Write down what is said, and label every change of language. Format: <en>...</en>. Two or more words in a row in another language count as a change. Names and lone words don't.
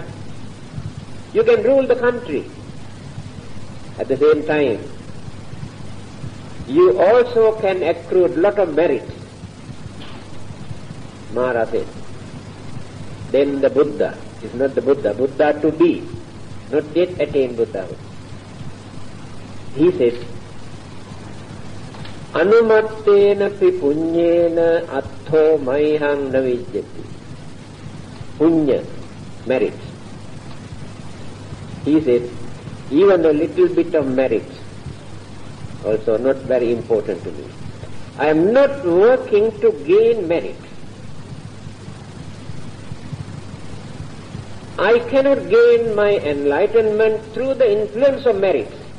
<en>You can rule the country. At the same time, you also can accrue a lot of merit. Mara said. Then the Buddha is not the Buddha, Buddha to be, not yet attained Buddhahood. He says,</en> <pi>Anumattena pi punyena attho maihang navijjati.</pi> <en>Punya, merit. He says, even a little bit of merit, also not very important to me. I am not working to gain merit. I cannot gain my enlightenment through the influence of merit.</en>